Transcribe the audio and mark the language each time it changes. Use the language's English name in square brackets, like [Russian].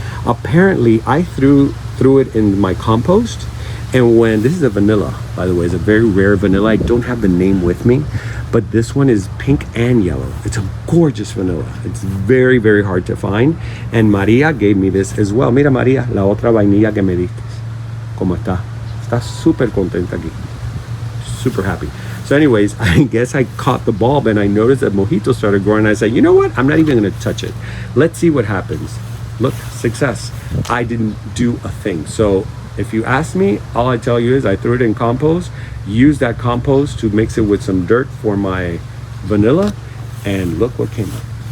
[English] Apparently, I threw it in my compost. And when, this is a vanilla, by the way, it's a very rare vanilla. I don't have the name with me, but this one is pink and yellow. It's a gorgeous vanilla. It's very, very hard to find. And Maria gave me this as well. [Spanish] Mira, Maria, la otra vainilla que me diste. ¿Cómo está? Está súper contenta aquí. [English] Super happy. So anyways, I guess I caught the bulb and I noticed that mojito started growing. I said, you know what? I'm not even going to touch it. Let's see what happens. Look, success. I didn't do a thing. So if you ask me, all I tell you is I threw it in compost, used that compost to mix it with some dirt for my vanilla, and look what came up.